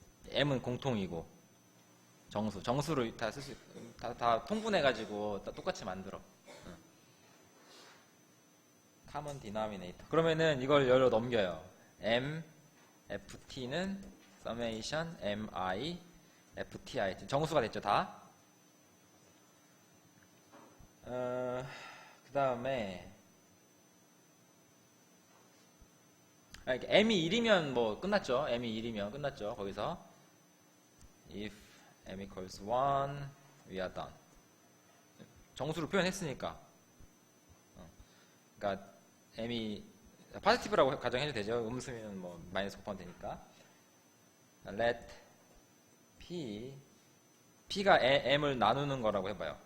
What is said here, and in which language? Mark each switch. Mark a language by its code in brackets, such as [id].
[ko] M은 공통이고 정수를 다 쓸 수 다 통분해가지고 똑같이 만들어. [en] common denominator. [ko] 그러면은 이걸 열로 넘겨요. M FT는 summation MI FTI 정수가 됐죠 다. 그 다음에 M이 1이면 뭐 끝났죠. M이 1이면 끝났죠. 거기서 [en] if M equals 1 we are done. [ko] 정수로 표현했으니까. 그러니까 M이 포지티브라고 가정해도 되죠. 음수면 뭐 마이너스 곱하면 되니까. let P가 M을 나누는 거라고 해봐요.